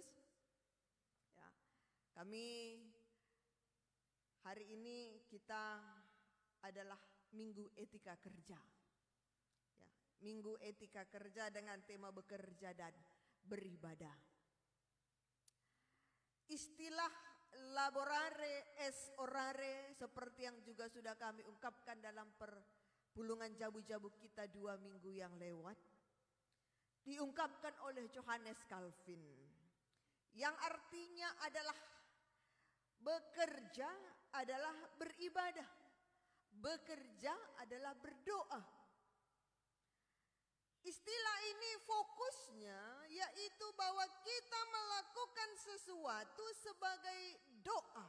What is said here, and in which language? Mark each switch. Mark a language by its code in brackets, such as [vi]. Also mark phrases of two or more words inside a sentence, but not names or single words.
[id] Ya, kami hari ini kita adalah Minggu Etika Kerja. Ya, Minggu Etika Kerja dengan tema bekerja dan beribadah. Istilah [la] laborare es orare [id] seperti yang juga sudah kami ungkapkan dalam perpulungan jabu-jabu kita 2 minggu yang lewat, diungkapkan oleh Johannes Calvin, yang artinya adalah bekerja adalah beribadah, bekerja adalah berdoa. Istilah ini fokusnya yaitu bahwa kita melakukan sesuatu sebagai doa.